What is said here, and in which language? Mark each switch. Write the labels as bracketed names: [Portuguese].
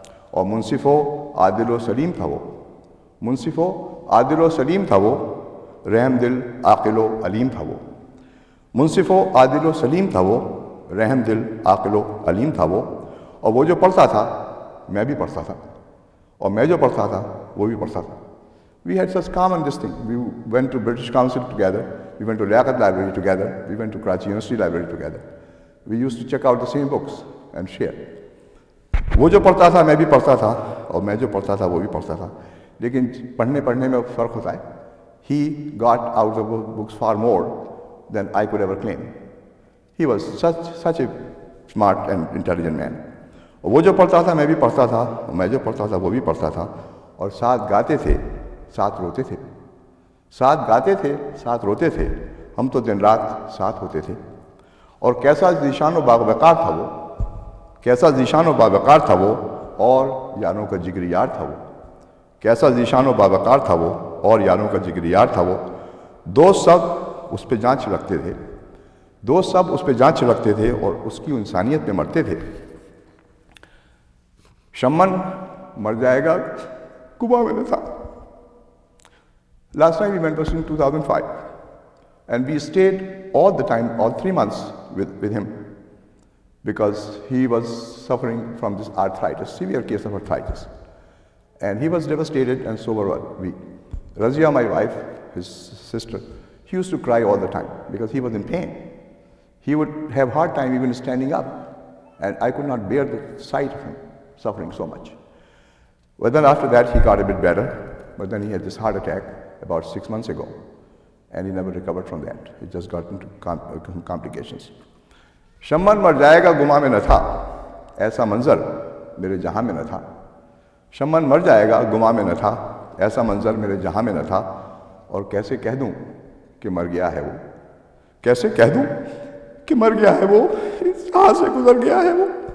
[Urdu] اور منصف و عادل و سلیم تھا وہ، منصف و عادل و سلیم تھا وہ، رحم دل عاقل و علیم تھا وہ. منصف و عادل و سلیم تھا وہ، رحم دل عاقل و علیم تھا وہ. اور وہ جو پڑھتا تھا میں بھی پڑھتا تھا، اور میں جو پڑھتا تھا وہ بھی پڑھتا تھا. [English] We had such common this thing. We went to British Council together, we went to Liaquat Library together, we went to Karachi University Library together. We used to check out the same books and share. [Urdu] وہ جو پڑھتا تھا میں بھی پڑھتا تھا، اور میں جو پڑھتا تھا وہ بھی پڑھتا تھا. لیکن پڑھنے میں فرق ہوتا ہے. [English] He got out of books far more than I could ever claim. He was such a smart and intelligent man. [Urdu] وہ جو پڑھتا تھا میں بھی پڑھتا تھا، اور میں جو پڑھتا تھا وہ بھی پڑھتا تھا. اور ساتھ گاتے تھے ساتھ روتے تھے، ساتھ گاتے تھے ساتھ روتے تھے، ہم تو دن رات ساتھ ہوتے تھے. اور کیسا ذیشان و باوقار تھا وہ، کیسا ذیشان و باوقار تھا وہ، اور یاروں کا جگری یار تھا وہ. کیسا ذیشان و باوقار تھا وہ، اور یاروں کا جگری یار تھا وہ. دوست سب اس پہ جان چھلکتے تھے، دوست سب اس پہ جان چھلکتے تھے، اور اس کی انسانیت پہ مرتے تھے. شمن مر جائے گا کبا میں نہ تھا. [English] Last time we went was in 2005, and we stayed all the time, all 3 months with him, because he was suffering from this arthritis, severe case of arthritis, and he was devastated, and so were we. Razia, my wife, his sister, she used to cry all the time because he was in pain. He would have hard time even standing up, and I could not bear the sight of him suffering so much. But then after that he got a bit better, but then he had this heart attack about 6 months ago, and he never recovered from that. He just got into complications. [Urdu] Shaman مر جائے گا گما میں نہ تھا، ایسا منظر میرے جہاں میں نہ تھا. شمن مر جائے گا گما میں نہ تھا، ایسا منظر میرے جہاں میں نہ تھا. اور کیسے کہہ دوں کہ مر گیا ہے وہ، کیسے کہہ دوں کہ مر گیا ہے وہ، اس ہاتھ سے گزر گیا ہے وہ.